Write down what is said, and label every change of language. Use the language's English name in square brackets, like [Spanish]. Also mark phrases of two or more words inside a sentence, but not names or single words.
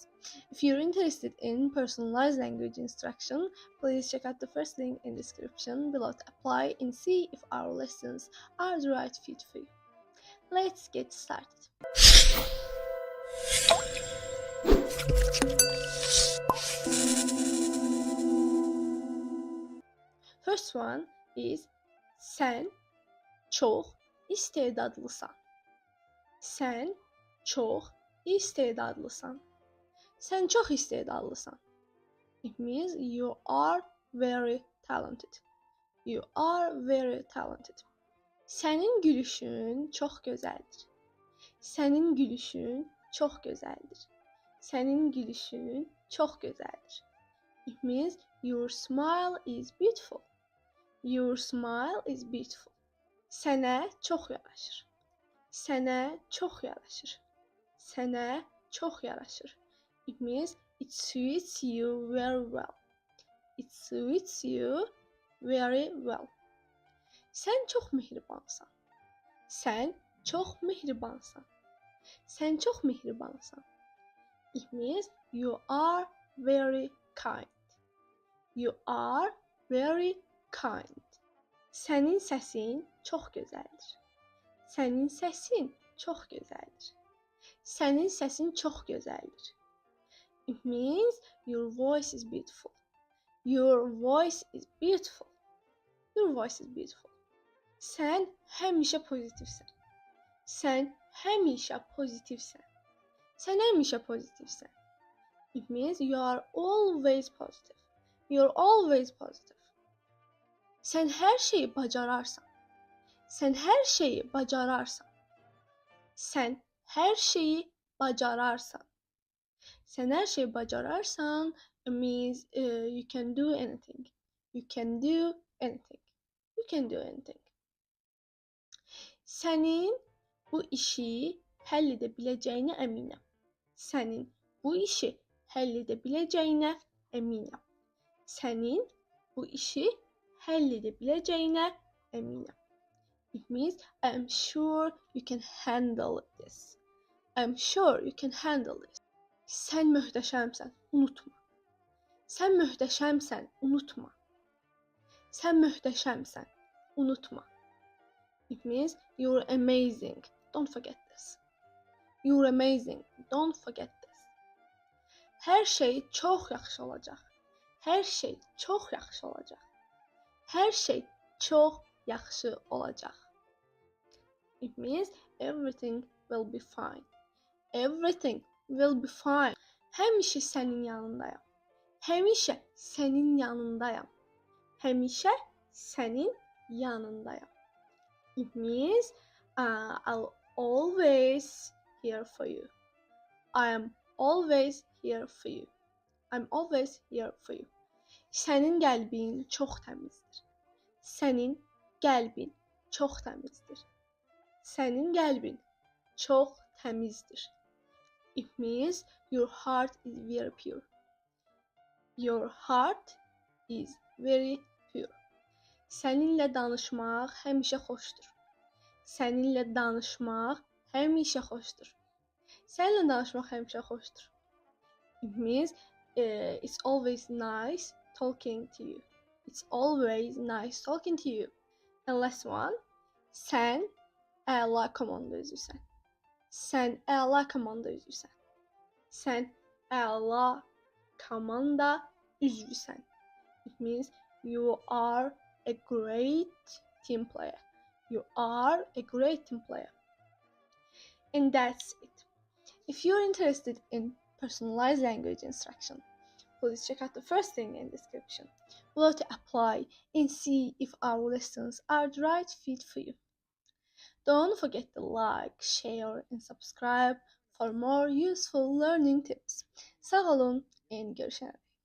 [English] If you're interested in personalized language instruction, please check out the first link in the description below to apply and see if our lessons are the right fit for you. Let's get started. First one is [Azerbaijani] sen çox istedadlısan. Sen çox istedadlısan. Sen çox istedadlısan. [English] It means you are very talented. You are very talented. [Azerbaijani] Sənin gülüşün çox gözəldir. Sənin gülüşün çox gözəldir. Sənin gülüşün çox gözəldir. [English] It means your smile is beautiful. Your smile is beautiful. [Azerbaijani] Sənə çox yaraşır. Sənə çox yaraşır. Sənə çox yaraşır. [English] It means it suits you very well. It suits you very well. [Azerbaijani] Sən çox mehribansan. Sən çox mehribansan. Sən çox mehribansan. [English] It means you are very kind. You are very kind. [Azerbaijani] Sənin səsin çox gözəldir. Sənin səsin çox gözəldir. Sənin səsin çox gözəldir. [English] It means your voice is beautiful. Your voice is beautiful. Your voice is beautiful. [Azerbaijani] Sən həmişə pozitivsən. Sən həmişə pozitivsən. Sən həmişə pozitivsən. [English] It means you are always positive. You're always positive. [Azerbaijani] Sən hər şeyi bacararsan. Sən hər şeyi bacararsan. Sən hər şeyi bacararsan. Sən hər şeyi bacararsan [English] means you can do anything. You can do anything. You can do anything. [Azerbaijani] Sənin bu işi həll edə biləcəyinə əminəm. Sənin bu işi həll edə biləcəyinə əminəm. Sənin bu işi həll edə biləcəyinə əminəm. [English] It means I'm sure you can handle this. I'm sure you can handle this. [Azerbaijani] Sən möhtəşəmsən, unutma. Sən möhtəşəmsən, unutma. Sən möhtəşəmsən, unutma. [English] It means you're amazing. Don't forget this. You're amazing. Don't forget this. [Azerbaijani] Hər şey çox yaxşı olacaq. Hər şey çox yaxşı olacaq. Hər şey çox yaxşı olacaq. [English] It means everything will be fine. Everything will be fine. [Azerbaijani] Həmişə sənin yanındayam. Həmişə sənin yanındayam. Həmişə sənin yanındayam. [English] It means I'll always here for you. I am always here for you. I'm always here for you. [Azerbaijani] Sənin qəlbin çox təmizdir. Sənin qəlbin çox təmizdir. Sənin qəlbin çox təmizdir. [English] It means your heart is very pure. Your heart is very pure. [Azerbaijani] Səninlə danışmaq həmişə xoşdur. Səninlə danışmaq həmişə xoşdur. Səninlə danışmaq həmişə xoşdur. [English] It means it's always nice talking to you. It's always nice talking to you. And last one, [Azerbaijani] sən əla komanda üzvüsən. Sən əla komanda üzvüsən. Sən əla komanda üzvüsən. [English] It means you are a great team player. You are a great team player. And that's it. If you're interested in personalized language instruction, please check out the first link in the description below to apply and see if our lessons are the right fit for you. Don't forget to like, share and subscribe for more useful learning tips. [Azerbaijani] Sağ olun and görüşürüz.